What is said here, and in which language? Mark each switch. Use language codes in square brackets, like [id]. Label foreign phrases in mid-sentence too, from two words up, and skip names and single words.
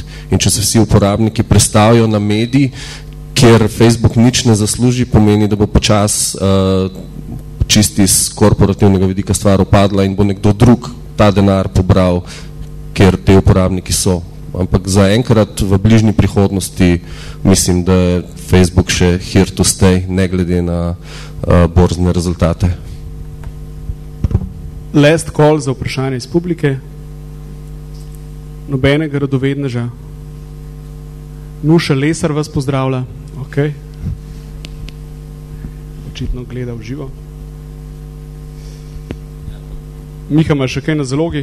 [sl] In če se vsi uporabniki prestavijo na medij, kjer Facebook nič ne zasluži, pomeni, da bo počas čisti iz korporativnega vidika stvar upadla in bo nekdo drug ta denar pobral, kjer te uporabniki so. Ampak zaenkrat v bližnji prihodnosti mislim, da je Facebook še [en] here to stay, [sl] ne glede na borzne rezultate. [en] Last call [sl] za vprašanje iz publike. Nobenega radovedneža. Nuša Lesar vas pozdravlja. Ok. Očitno gleda v živo. Miha, ima še kaj na zalogi?